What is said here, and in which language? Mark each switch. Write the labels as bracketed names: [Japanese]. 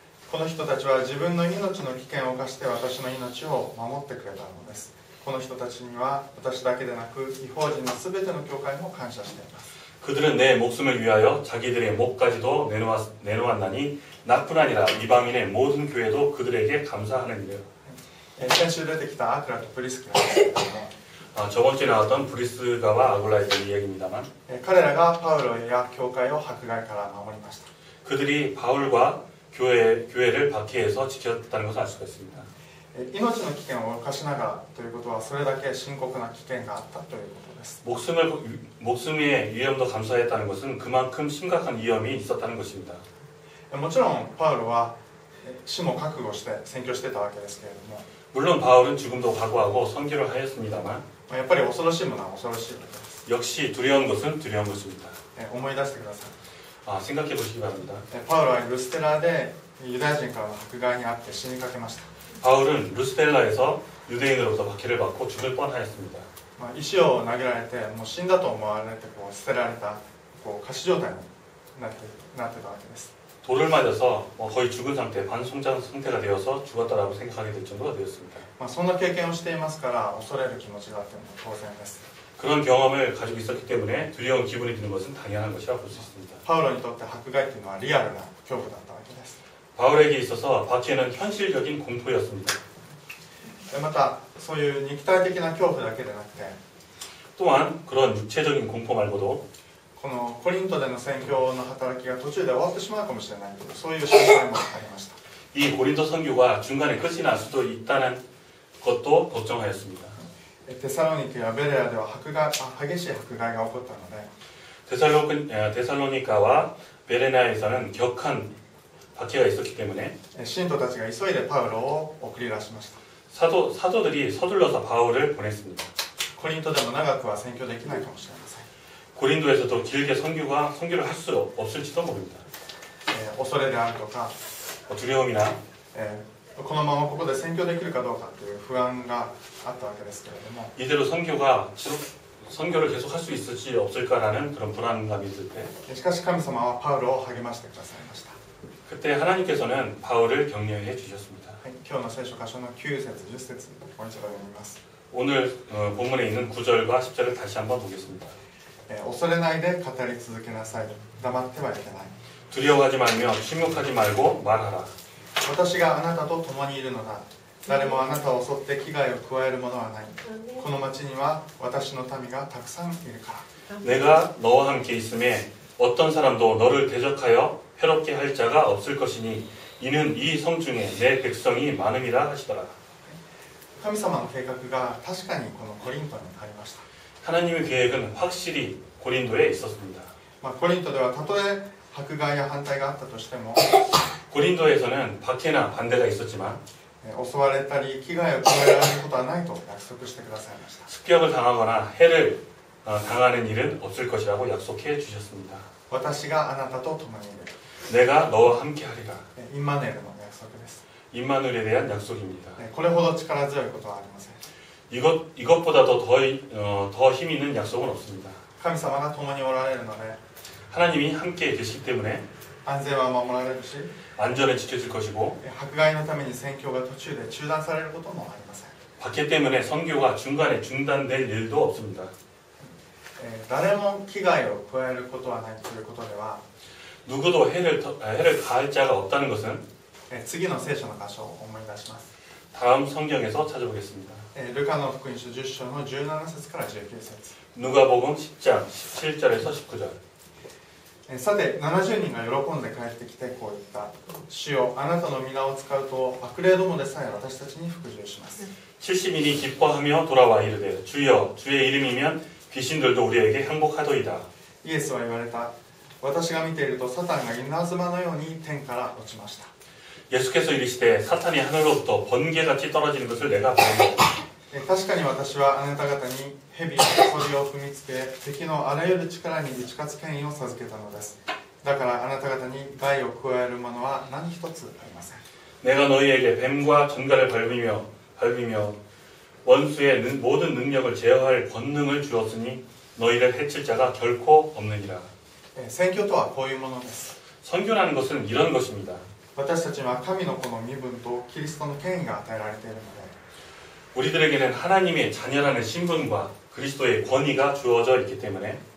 [Japanese] この人たちは自分の命の危険を冒して私の命を守ってくれたのです。この人たちには私だけでなく異邦人のすべての教会も感謝しています。 [Korean] 그들은 내 목숨을 위하여 자기들의 목까지도 내놓았나니 나뿐 아니라 이방인의 모든 교회도 그들에게 감사하느니라. [Japanese] 先週出てきたアクラとプリスキラですけれども、 [Korean] 저번 주에 나왔던 브리스가와 아굴라에 대한 이야기입니다만 [Japanese] 彼らがパウロや教会を迫害から守りました。 [Korean] 그들이 바울과 교회를 박해해서 지켰다는 것을 알 수가 있습니다. [Japanese] 命の危険を冒しながらということはそれだけ深刻な危険があったということです。 [Korean] 목숨의 위험도 감수했다는 것은 그만큼 심각한 위험이 있었다는 것입니다. [Japanese] もちろんパウロは死も覚悟して宣教してたわけですけれども、 [Korean] 물론 바울은 죽음도 각오하고 선교를 하였습니다만 [Japanese] やっぱり恐ろしいものは恐ろしいことです。 [Korean] 역시 두려운 것은 두려운 것입니다. [Japanese] 思い出してください。 [Korean] 생각해 보시기 바랍니다. [Japanese] パウロはルステラでユダヤ人からの迫害にあって死にかけました。 [Korean] 바울은 루스텔라에서 유대인으로부터 박해를 받고 죽을 뻔하였습니다. [Japanese] 石を投げられてもう死んだと思われて捨てられた仮死状態になってたわけです。 [Korean] 돌을 맞아서 거의 죽은 상태, 반송장 상태가 되어서 죽었다라고 생각하게 될 정도가 되었습니다. [Japanese] そんな経験をしていますから恐れる気持ちがあっても当然です。 [Korean] 그런 경험을 가지고 있었기 때문에 두려운 기분이 드는 것은 당연한 것이라 볼 수 있습니다. [Japanese] パウロにとって迫害というのはリアルな恐怖だったわけです。 [Korean] 바울에게 있어서 박해는 현실적인 공포였습니다. [Japanese] またそういう肉体的な恐怖だけでなくて [Korean] 또한 그런 육체적인 공포 말고도 [Japanese] このコリントでの宣教の働きが途中で終わってしまうかもしれないというそういう心配もありました。 [Korean] 이 고린도 선교가 중간에 끝이 날 수도 있다는 것도 걱정하였습니다. [Japanese] テサロニケやベレアでは激しい迫害が起こったので [Korean] 데살로니카와 베레나에서는 격한 박해가 있었기 때문에 [Japanese] 信徒たちが急いでパウロを送り出しました。 [Korean] 사도들이 서둘러서 바울을 보냈습니다. [Japanese] コリントでも長くは宣教できないかもしれません。 [Korean] 고린도에서도 길게 선교를 할 수 없을지도 모릅니다. [Japanese] 恐れであるとか [Korean] 두려움이나 [Japanese] このままここで宣教できるかどうかという不安があったわけですけれども [Korean] 이대로 선교를 계속할 수 있을지 없을까라는 그런 불안감이 들 때 [Japanese] しかし神様はパウロを励ましてくださいました。 [Korean] 그때 하나님께서는 바울을 격려해 주셨습니다. [Japanese] 今日の聖書箇所の9節10節もう一度読みます。 [Korean] 오늘 본문에 있는 9절과 10절을 다시 한번 보겠습니다. [Japanese] 恐れないで語り続けなさい。黙ってはいけない。 [Korean] 두려워하지 말며 침묵하지 말고 말하라. [Japanese] 私があなたと共にいるのだ。誰もあなたを襲って危害を加えるものはない。この町には私の民がたくさんいるから。 [Korean] 내가 너와 함께 있음에 어떤 사람도 너를 대적하여 해롭게 할 자가 없을 것이니 이는 이 성 중에 내 백성이 많음이라 하시더라. [Japanese] 神様の計画が確かにこのコリントにありました。 [Korean] 하나님의 계획은 확실히 고린도에 있었습니다. [Japanese] コリントではたとえ迫害や反対があったとしても [Korean] 고린도에서는 박해나 반대가 있었지만 [Japanese] 襲われたり危害を加えられることはないと約束してくださいました。 [Korean] 습격을 당하거나 해를 당하는 일은 없을 것이라고 약속해 주셨습니다. [Japanese] 私があなたと共にいる。 [Korean] 내가 너와 함께 하리라. [Japanese] インマヌエルの約束です。 [Korean] 임마누엘에 대한 약속입니다. [Japanese] これほど力強いことはありません。 [Korean] 이것보다도 더 힘 있는 약속은 없습니다. [Japanese] 神様が共におられるので [Korean] 하나님이 함께 계시기 때문에 [Japanese] 安全は守られるし [Korean] 안전을 지켜줄 것이고 [Japanese] 迫害のために宣教が途中で中断されることもありません。 [Korean] 박해 때문에 선교가 중간에 중단될 일도 없습니다. [Japanese] 誰も危害を加えることはないということでは [Korean] 누구도 해를 가할 자가 없다는 것은 [Japanese] 次の聖書の箇所を思い出します。 [Korean] 다음 성경에서 찾아보겠습니다. [Japanese] ルカの福音書10章の17節から19節 [Korean] 누가복음 10장 17절에서 19절. [Japanese] さて70人が喜んで帰ってきてこう言った。主よあなたの皆を使うと悪霊どもでさえ私たちに服従します。 [Korean] 70인이 기뻐하며 돌아와 이르되 주여 주의 이름이면 귀신들도 우리에게 항복하도이다. [Japanese] イエスは言われた。私が見ているとサタンが稲妻のように天から落ちました。 [Korean] 예수께서 이르시되 사탄이 하늘로부터 번개같이 떨어지는 것을 내가 보았다. [Japanese] 確かに私はあなた方に蛇や鳥を踏みつけ敵のあらゆる力に打ち勝つ権威を授けたのです。だからあなた方に害を加えるものは何一つありません。 [Korean] 내가 너희에게 뱀과 전갈을 밟으며 원수의 모든 능력을 제어할 권능을 주었으니 너희를 해칠 자가 결코 없느니라. [Japanese] 宣教とはこういうものです。 [Korean] 선교라는 것은 이런 것입니다. [Japanese] 私たちは神の子の身分とキリストの権威が与えられているので [Korean] 우리들에게는 하나님의 자녀라는 신분과 그리스도의 권위가 주어져 있기 때문에